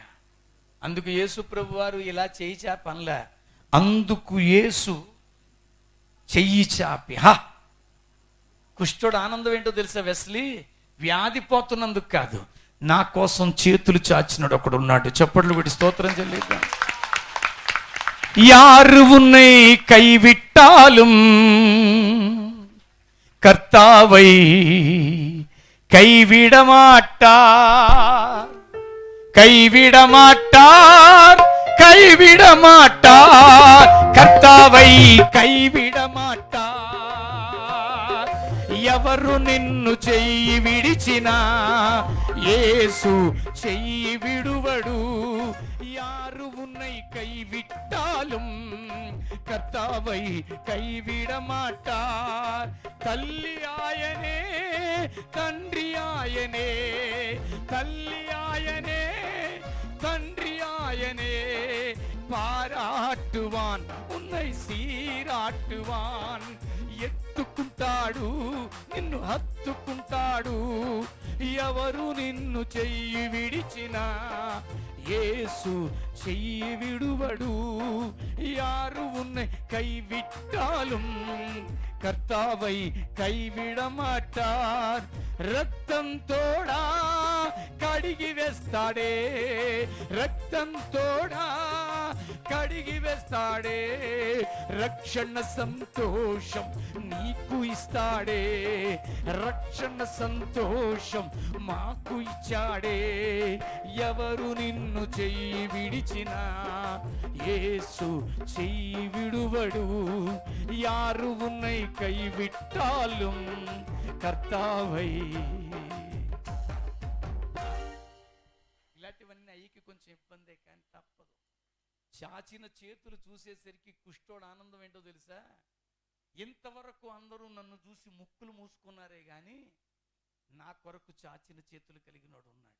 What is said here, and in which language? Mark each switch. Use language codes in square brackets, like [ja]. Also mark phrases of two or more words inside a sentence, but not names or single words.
[te] అందుకు యేసు ప్రభు వారు ఇలా చెయ్యి చాపి అనలే, అందుకు యేసు చెయ్యి చాపి. కుష్ఠుడు ఆనందం ఏంటో తెలుసా వెస్లీ? వ్యాధి పోతున్నందుకు కాదు, నా కోసం చేతులు చాచినాడు ఒకడు ఉన్నాడు. చప్పట్లు పెట్టి స్తోత్రం చెల్లిద్దాం. [ta] யாரு உன்னை கைவிட்டாலும் கர்த்தாவை கைவிட மாட்டார், கைவிட மாட்டார், கைவிட மாட்டார், கர்த்தாவை கைவிட மாட்டார். [te] ఎవరు నిన్ను చెయ్యి విడిచినా యేసు చెయ్యి విడువడు. [ta] யாரு உன்னை கைவிட்டாலும் கர்த்தாவை கைவிட மாட்டார். [te] తల్లియాయనే తండ్రియాయనే, తల్లియాయనే తండ్రియాయనే, [ta] பாராட்டுவான் உன்னை சீராட்டுவான். [te] ఎత్తుకుంటాడు నిన్ను హత్తుకుంటాడు. ఎవరు నిన్ను చెయ్యి విడిచినా యేసు చెయ్యి విడువడు. [ta] யாரு உன்னை கைவிட்டாலும் கர்த்தாவை கைவிட மாட்டார். [te] రక్తంతోడా కడిగి వేస్తాడే, రక్తంతోడా కడిగి వేస్తాడే. రక్షణ సంతోషం నీకు ఇస్తాడే, రక్షణ సంతోషం మాకు ఇచ్చాడే. ఎవరు నిన్ను చెయ్యి విడిచినా యేసు చెయ్యి విడువడు. [ta] யாரு உன்னை கைவிட்டாலும் కర్తావై. [te] ఇలాంటివన్నీ అయ్యికి కొంచెం ఇబ్బందే, కానీ తప్పదు. చాచిన చేతులు చూసేసరికి కుష్ఠోడు ఆనందం ఏంటో తెలుసా? ఇంతవరకు అందరూ నన్ను చూసి ముక్కులు మూసుకున్నారే గాని నా కొరకు చాచిన చేతులు కలిగినోడు ఉన్నాడు.